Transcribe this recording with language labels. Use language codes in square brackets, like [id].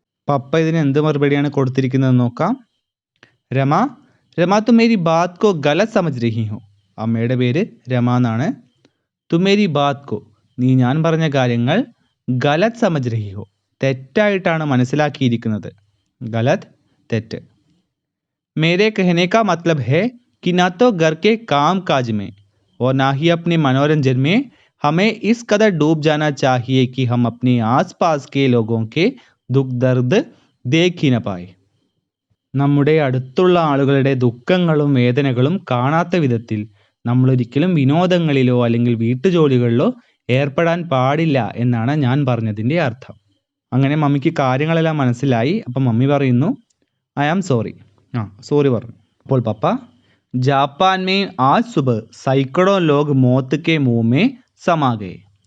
[ml] പപ്പ ഇതിന് എന്ത് മറുപടിയാണ് കൊടുത്തിരിക്കുന്നത് നോക്കാം. രമ, രമ [hi] തും മേരി ബാത് കോ ഗലത് സമജ് രഹി ഹോ, [ml] അമ്മയുടെ പേര് രമ എന്നാണ്. [hi] തും മേരി ബാത് കോ [ml] നീ ഞാൻ പറഞ്ഞ കാര്യങ്ങൾ, [hi] ഗലത് സമജ് രഹി ഹോ [ml] തെറ്റായിട്ടാണ് മനസ്സിലാക്കിയിരിക്കുന്നത്. ഗലത് തെറ്റ്. [hi] मेरे कहने का मतलब है कि ना तो घर के काम काज में और ना ही अपने मनोरंजन में हमें इस कदर डूब जाना चाहिए कि हम अपने आसपास के लोगों के दुख दर्द देख ही न पाए. [ml] നമ്മുടെ അടുത്തുള്ള ആളുകളുടെ ദുഃഖങ്ങളും വേദനകളും കാണാത്ത വിധത്തിൽ നമ്മൾ ഒരിക്കലും വിനോദങ്ങളിലോ അല്ലെങ്കിൽ വീട്ടുജോലികളിലോ ഏർപ്പെടാൻ പാടില്ല എന്നാണ് ഞാൻ പറഞ്ഞതിൻ്റെ അർത്ഥം. അങ്ങനെ മമ്മിക്ക് കാര്യങ്ങളെല്ലാം മനസ്സിലായി. അപ്പം മമ്മി പറയുന്നു, [en] I am sorry. [ml] സോറി പറഞ്ഞു. അപ്പോൾ പപ്പ [hi] जापान में आज सुबह सैकड़ों लोग मौत के मुंह में समा गए.